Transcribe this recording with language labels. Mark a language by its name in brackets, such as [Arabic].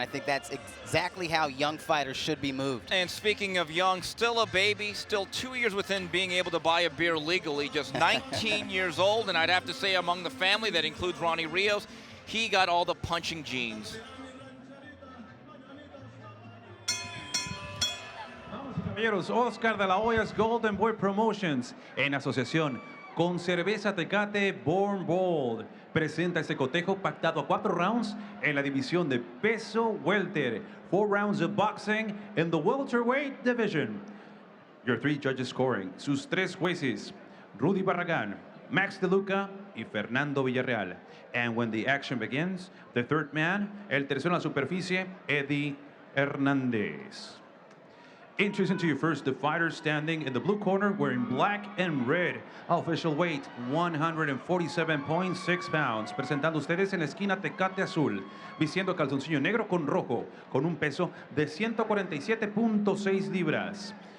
[English] I think that's exactly how young fighters should be moved. And speaking of young, still a baby, still 2 years within being able to buy a beer legally, just 19 years old. And I'd have to say among the family, that includes Ronnie Rios, he got all the punching genes. [Spanish] Caballeros, Oscar de la Hoya's Golden Boy Promotions, en asociación con Cerveza Tecate Born Bold, presenta este cotejo pactado a 4 rounds en la división de peso welter. [English] 4 rounds of boxing in the welterweight division. Your 3 judges scoring. [Spanish] Sus 3 jueces, [English] Rudy Barragán, Max De Luca y Fernando Villarreal. And when the action begins, the third man, [Spanish] el tercero en la superficie, [English] Eddie Hernández. Introducing to you first the fighter standing in the blue corner wearing black and red. Official weight 147.6 pounds. [Spanish] Presentando ustedes en la esquina Tecate Azul, vistiendo calzoncillo negro con rojo, con un peso de 147.6 libras.